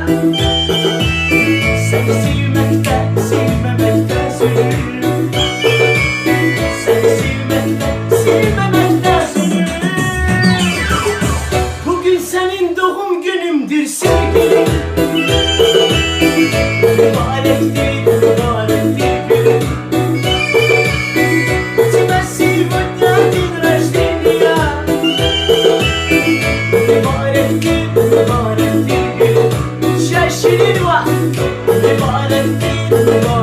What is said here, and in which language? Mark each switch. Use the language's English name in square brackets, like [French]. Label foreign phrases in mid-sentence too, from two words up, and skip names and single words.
[Azerbaijani] Seni sevmekte, sevmemekte zulüm. Seni sevmekte, sevmemekte zulüm. Bugün senin doğum günümdür sevgilim. Mübarek değil, mübarek değil gülüm. [Russian] У тебя сегодня день рождения. [Azerbaijani] Mübarek değil, mübarek değil gülüm. Şaşırır var. Mübarek değil,